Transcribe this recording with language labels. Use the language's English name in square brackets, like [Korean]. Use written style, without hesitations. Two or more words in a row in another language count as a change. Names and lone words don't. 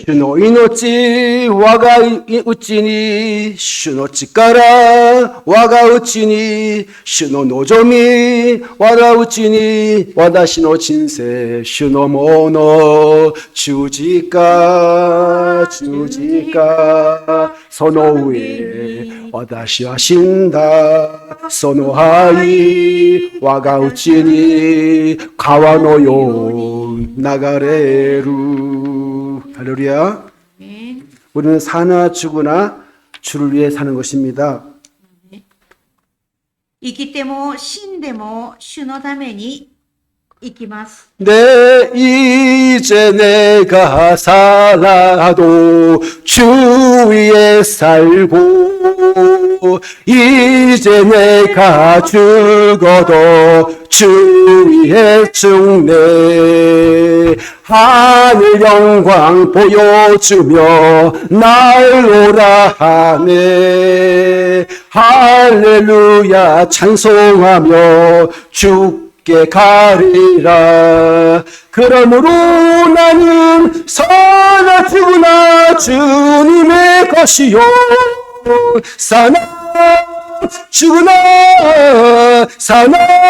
[Japanese] 主の命我がうちに主の力我がうちに主の望み我がうちに私の人生主のもの十字架その上私は死んだその愛我がうちに川のよう流れる 할렐루야. [Korean] 우리는 사나 죽으나 주를 위해 사는 것입니다. [Japanese] 生きても死んでも主のためにいきます。 [Korean] 내 이제 내가 살아도 주 위에 살고 이제 내가 죽어도 주 위에 죽네 하늘 영광 보여주며 날 오라 하네 할렐루야 찬송하며 주께 가리라 그러므로 나는 사나 죽으나 주님의 것이요 사나 죽으나 사나